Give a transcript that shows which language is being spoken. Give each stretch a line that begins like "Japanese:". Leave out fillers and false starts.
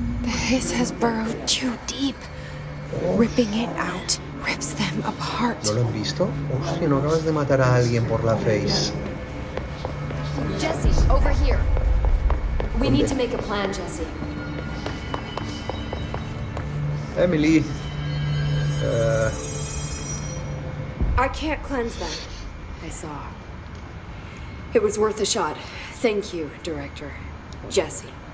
English: The hiss has burrowed too deep. Ripping it out rips them apart.
Spanish: ¿No lo han visto? Hostia, no acabas de matar a alguien por la face.
English: Jesse, over here. We
Spanish: ¿Dónde?
English: need to make a plan, Jesse. Emily. I can't cleanse them. I saw. It was worth a shot. Thank you, Director. Jesse.